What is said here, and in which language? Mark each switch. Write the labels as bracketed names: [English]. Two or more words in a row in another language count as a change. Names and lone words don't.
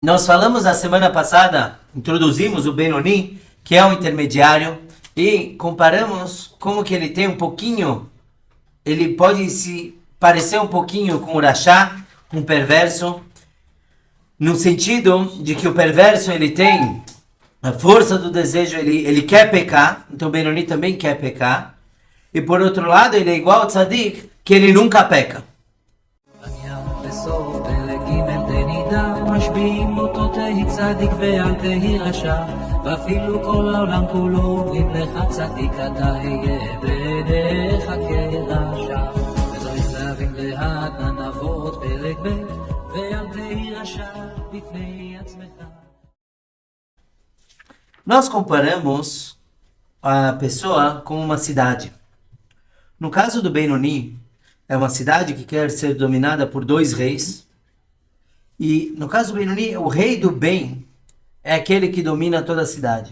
[Portuguese] Nós falamos na semana passada, introduzimos o Benoni, que é um intermediário, e comparamos como que ele tem um pouquinho, ele pode se parecer um pouquinho com o Rashá, um perverso, no sentido de que o perverso ele tem a força do desejo, ele quer pecar, então o Benoni também quer pecar, e por outro lado ele é igual ao Tzadik, que ele nunca peca. [Hebrew] משביעים אותו תהי צדיק ואל תהי רשע ואפילו כל העולם כולו אם לך צדיק אתה היה בעיניך כרשע וצריך להבין בהת הנבות פרק ב' ואל תהי רשע בפני עצמך. [Portuguese] Nós comparamos a pessoa com uma cidade. No caso do Benoni, é uma cidade que quer ser dominada por dois reis. E no caso do Benoni, o rei do bem é aquele que domina toda a cidade.